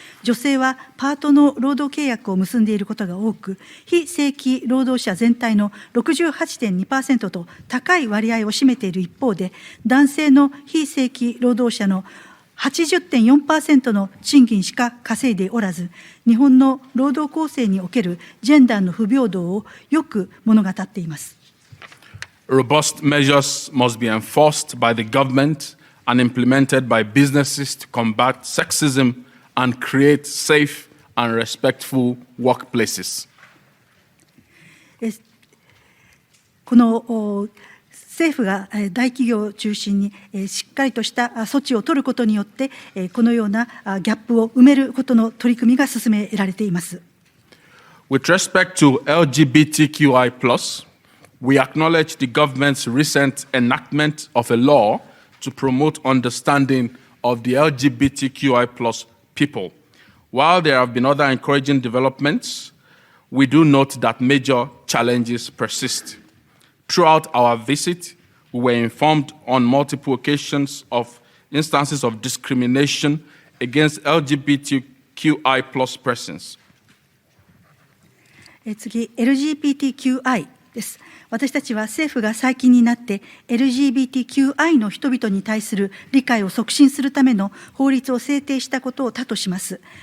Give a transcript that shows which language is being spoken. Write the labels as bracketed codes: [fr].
[ja] 女性はパートの労働契約を結んでいることが多く、非正規労働者全体の 68.2% と高い割合を占めている一方で、男性の非正規労働者の 80.4% の賃金しか稼いでおらず、日本の労働構成におけるジェンダーの不平等をよく物語っています。 [en] Robust measures must be enforced by the government and implemented by businesses to combat sexism and create safe and respectful workplaces. [ja] この政府が大企業を中心にしっかりとした措置を取ることによって、このようなギャップを埋めることの取り組みが進められています。 [en] With respect to LGBTQI+, we acknowledge the government's recent enactment of a law to promote understanding of the LGBTQI+ people. While there have been other encouraging developments, we do note that major challenges persist. Throughout our visit, we were informed on multiple occasions of instances of discrimination against LGBTQI+ persons. [ja] 次、LGBTQI です。私たちは政府が最近になって LGBTQI の人々に対する理解を促進するための法律を制定したことを他とします。